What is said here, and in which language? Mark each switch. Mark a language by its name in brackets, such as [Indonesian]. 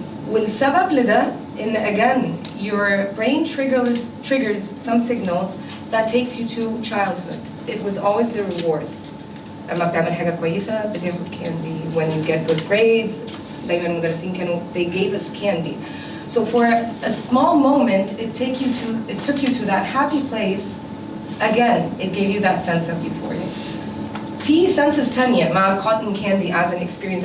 [Arabic] والسبب لده إن [English] again, your brain triggers some signals that takes you to childhood. It was always the reward. [Arabic] لما بتعمل حاجة كويسة بتاخد candy. [English] When you get good grades, [Arabic] دايما المدرسين كانوا, [English] they gave us candy. So for a small moment, it took you to that happy place. Again, it gave you that sense of euphoria. [Arabic] في senses تانية مع [English] cotton candy as an experience.